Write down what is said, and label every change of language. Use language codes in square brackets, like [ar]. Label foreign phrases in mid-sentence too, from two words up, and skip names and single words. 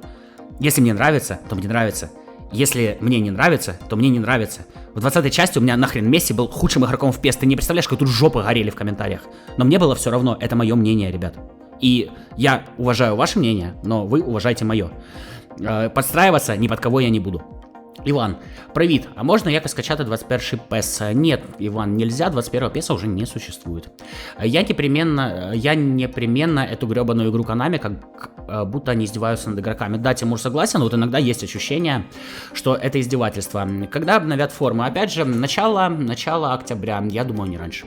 [ru] Если мне нравится, то мне нравится. Если мне не нравится, то мне не нравится. В 20-й части у меня нахрен Месси был худшим игроком в PES. Ты не представляешь, как тут жопы горели в комментариях. Но мне было все равно, это мое мнение, ребят. И я уважаю ваше мнение, но вы уважайте мое. Подстраиваться ни под кого я не буду. [uk] Іван, привіт, а можна якось скачати 21-й PES? [ru] Нет, Иван, нельзя, 21-го PES уже не существует. Я непременно эту гребаную игру Konami, как будто они издеваются над игроками. Да, Тимур согласен, вот иногда есть ощущение, что это издевательство. Когда обновят форму? Опять же, начало октября, я думаю, не раньше.